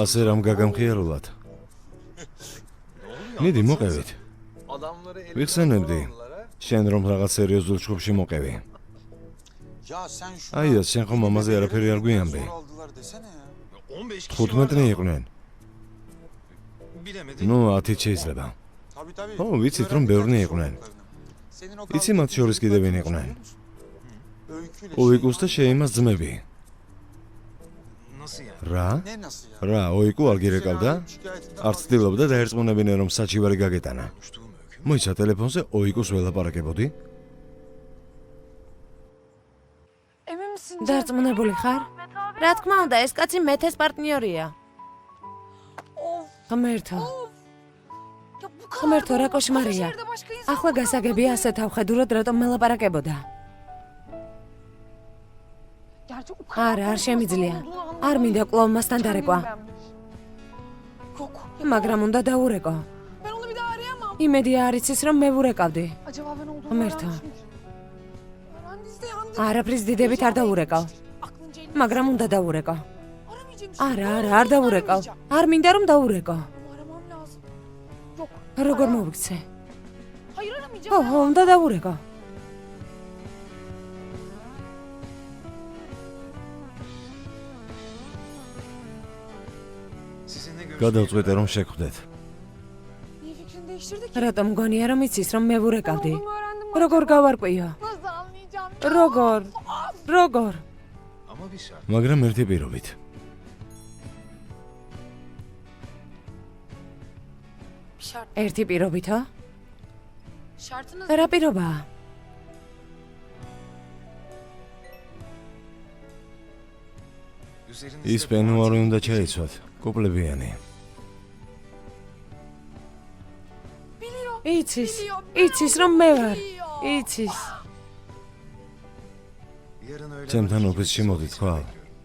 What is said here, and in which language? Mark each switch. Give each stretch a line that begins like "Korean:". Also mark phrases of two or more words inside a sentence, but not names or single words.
Georgian: ასე რამ გაგამხიარულად. მიდი მოყევით.
Turkish: Adamları eline
Georgian: ვიხსენებდი.
Turkish: onlara.
Georgian: შენ რომ რაღაც სერიოზულ ჯგუფში მოყევი.
Turkish: Ya sen şu
Georgian: აი, ეს შენ ხომ ამაზე არაფერი არ გვიამბე.
Turkish: aldılar desene ya. 15 kişi
Georgian: 15-ნი იყვნენ.
Turkish: bilemedik.
Georgian: ნუ 10 შეიძლება.
Turkish: Tabii tabii.
Georgian: ო, ვიცით რომ ბევრნი იყვნენ.
Turkish: Senin o
Georgian: იცი მათ შორის კიდევ ვინ იყვნენ?
Turkish: öyküyle
Georgian: ოიკუს და შეიმას ძმები.
Turkish: Nasıl yani?
Georgian: რა?
Turkish: Ne nasıl ya?
Georgian: რა, ოიკუ არ გირეკავდა? არც ცდილობდა დაერწმუნებინა რომ საჩივარი გაგეტანა.
Turkish: Konuştuğum öykü.
Georgian: მოიცა ტელეფონზე ოიკუს ველაპარაკებოდი?
Turkish: Emin misin?
Georgian: დარწმუნებული ხარ? რა თქმა უნდა, ეს კაცი მეთეს პარტნიორია. ღმერთო,
Turkish: Ya bu kadar
Georgian: ღმერთო, რა
Turkish: da
Georgian: კოშმარია.
Turkish: şehirde başka insan
Georgian: ახლა გასაგებია ასე თავხედურად რატომ მელაპარაკებოდა.
Turkish: Gerçi o kadar
Georgian: არა, არ
Turkish: korkunç
Georgian: შემიძლია.
Turkish: olduğunu
Georgian: არ მინდა კვლავ მასთან
Turkish: Kendimi
Georgian: დარეკვა.
Turkish: beğenmiş. Yok.
Georgian: მაგრამ უნდა დაურეკო.
Turkish: Ben onu bir daha arayamam.
Georgian: იმედია არ იცის რომ მე ვურეკავდი.
Turkish: Acaba ben olduğunu
Georgian: ღმერთო.
Turkish: öğrenmiş midir? Öğrendiyse yandı.
Georgian: არაფრის დიდებით არ დაურეკავ.
Turkish: Aklınca elini
Georgian: მაგრამ უნდა დაურეკო.
Turkish: aramayacağım şimdi.
Georgian: არა, არ დაურეკავ. არ მინდა რომ დაურეკო.
Turkish: Ama aramam lazım. Yok.
Georgian: როგორ მოვიქცე?
Turkish: Hayır aramayacağım.
Georgian: ხო, ხო, უნდა დაურეკო.
Turkish: Sizinle görüşmeye
Georgian: გადავწყვეტე რომ შეგხვდეთ.
Turkish: Niye fikrini değiştirdi ki?
Georgian: რატომ გონია რომ იცის რომ მე
Turkish: Ben
Georgian: ვურეკავდი?
Turkish: olduğumu öğrendim.
Georgian: როგორ გავარკვიო?
Turkish: Nasıl anlayacağım?
Georgian: როგორ? როგორ?
Turkish: Ama bir şart.
Georgian: მაგრამ ერთი პირობით.
Turkish: Şart.
Georgian: ერთი პირობითო?
Turkish: Şartınız
Georgian: რა პირობაა?
Turkish: Üzerinizde
Georgian: ის პენუარი უნდა ჩაიცვათ, კუპლებიანი. იცის, იცის რომ მე ვარ. იცის.
Turkish: yarın öğlen
Georgian: ჩემთან 12 ოფისში
Turkish: gibi
Georgian: მოდი
Turkish: ofisime
Georgian: თქვა.
Turkish: bekliyorum.